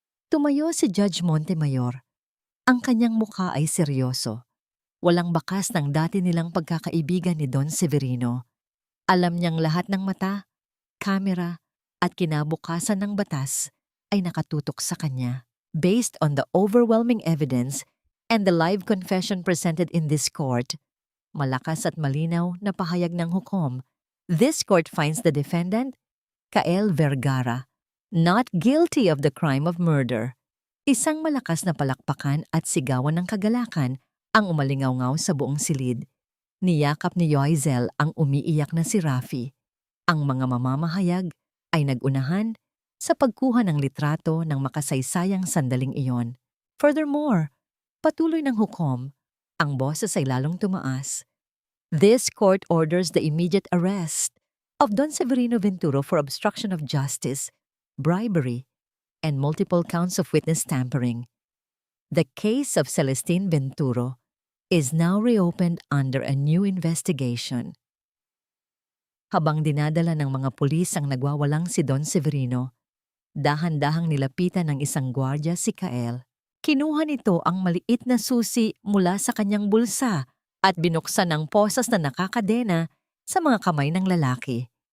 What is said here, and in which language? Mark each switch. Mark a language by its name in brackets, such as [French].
[Filipino] Tumayo si Judge Montemayor. Ang kanyang mukha ay seryoso. Walang bakas ng dati nilang pagkakaibigan ni Don Severino. Alam niyang lahat ng mata, kamera, at kinabukasan ng batas ay nakatutok sa kanya. [English] Based on the overwhelming evidence and the live confession presented in this court, [Filipino] malakas at malinaw na pahayag ng hukom, [English] this court finds the defendant, Kael Vergara, not guilty of the crime of murder. [Filipino] Isang malakas na palakpakan at sigawan ng kagalakan ang umalingawngaw sa buong silid. Niyakap ni Yoizel ang umiiyak na si Rafi. Ang mga mamamahayag ay nagunahan sa pagkuha ng litrato ng makasaysayang sandaling iyon. Furthermore, patuloy ng hukom, ang boses ay lalong tumaas. [English] This court orders the immediate arrest of Don Severino Venturo for obstruction of justice, bribery, and multiple counts of witness tampering. The case of Celestine Venturo is now reopened under a new investigation. [Filipino] Habang dinadala ng mga pulis ang nagwawalang si Don Severino, dahan-dahang nilapitan ng isang gwardya si Kael. Kinuha nito ang maliit na susi mula sa kanyang bulsa at binuksan ang posas na nakakadena sa mga kamay ng lalaki.